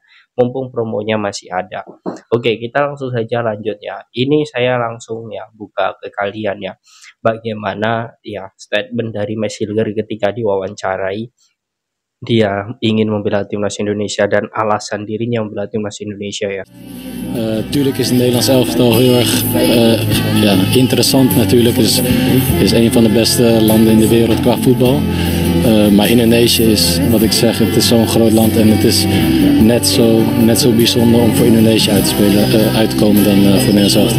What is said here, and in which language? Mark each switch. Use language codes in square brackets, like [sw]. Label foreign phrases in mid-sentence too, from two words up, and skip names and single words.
[id] Mumpung promonya masih ada. Oke, kita langsung saja lanjut ya. Ini saya langsung ya buka ke kalian ya. Bagaimana ya statement dari Max Hilgers ketika diwawancarai dia ingin membela timnas Indonesia dan alasan dirinya membela timnas Indonesia ya. [nl] Tuurlijk is het Nederlands elftal heel erg ja, interessant natuurlijk. Is een van de beste landen in de wereld qua voetbal. Maar Indonesië is, wat ik zeg, het is zo'n groot land en het is net zo bijzonder om voor Indonesië uit te komen dan voor Nederlands elftal.